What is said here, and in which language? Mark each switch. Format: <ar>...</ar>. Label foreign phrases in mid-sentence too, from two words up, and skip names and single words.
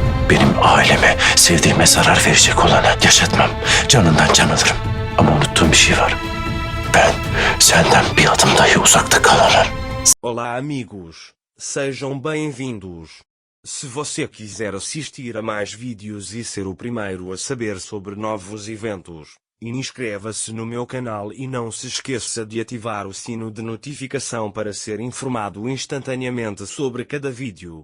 <tr>Benim aileme, sevdiğime zarar verecek olanı yaşatmam. Canından can alırım. Ama unuttuğum bir şey var. Ben senden bir adım dahi uzakta kalamam.</tr> <pt>Olá amigos, sejam bem-vindos. Se você quiser assistir a mais vídeos e ser o primeiro a saber sobre novos eventos, inscreva-se no meu canal e não se esqueça de ativar o sino de notificação para ser informado instantaneamente sobre cada vídeo.</pt>